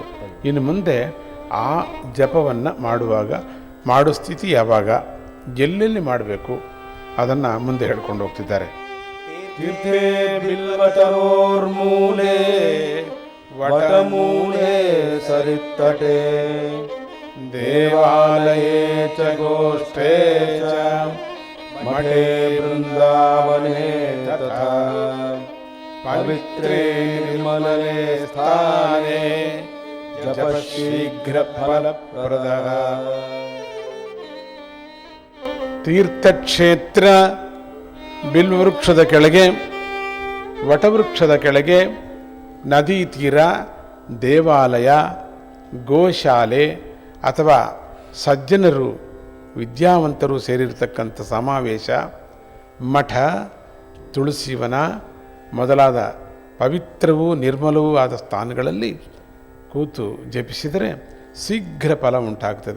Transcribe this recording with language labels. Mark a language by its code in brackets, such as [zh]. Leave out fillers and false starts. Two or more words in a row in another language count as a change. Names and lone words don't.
[kn] ಇನ್ನು ಮುಂದೆ ಆ ಜಪವನ್ನು ಮಾಡುವಾಗ ಮಾಡೋ ಸ್ಥಿತಿ ಯಾವಾಗ, ಎಲ್ಲೆಲ್ಲಿ ಮಾಡಬೇಕು ಅದನ್ನು ಮುಂದೆ ಹೇಳ್ಕೊಂಡು ಹೋಗ್ತಿದ್ದಾರೆ. [sa] ತೀರ್ಥೇ ಬಿಲ್ವತರೋರ್ಮೂಲೆ ವಟಮೂಲೆ ಸರಿತ್ತಟೆ ದೇವಾಲಯೇ ಚ ಗೋಷ್ಠೇ ಚ ಮಠೇ ಬೃಂದಾವನೇ ತಥಾ ಪವಿತ್ರೇ ನಿರ್ಮಲೇ ಸ್ಥಾನೇ ಜಪ ಶೀಘ್ರ ಫಲಪ್ರದಃ. [kn] ತೀರ್ಥಕ್ಷೇತ್ರ ಬಿಲ್ವೃಕ್ಷದ ಕೆಳಗೆ, ವಟವೃಕ್ಷದ ಕೆಳಗೆ, ನದಿ ತೀರ, ದೇವಾಲಯ, ಗೋಶಾಲೆ ಅಥವಾ ಸಜ್ಜನರು, ವಿದ್ಯಾವಂತರು ಸೇರಿರ್ತಕ್ಕಂಥ ಸಮಾವೇಶ, ಮಠ, ತುಳಸಿವನ ಮೊದಲಾದ ಪವಿತ್ರವೂ ನಿರ್ಮಲವೂ ಆದ ಸ್ಥಾನಗಳಲ್ಲಿ ಕೂತು ಜಪಿಸಿದರೆ ಶೀಘ್ರ ಫಲ ಉಂಟಾಗ್ತದೆ.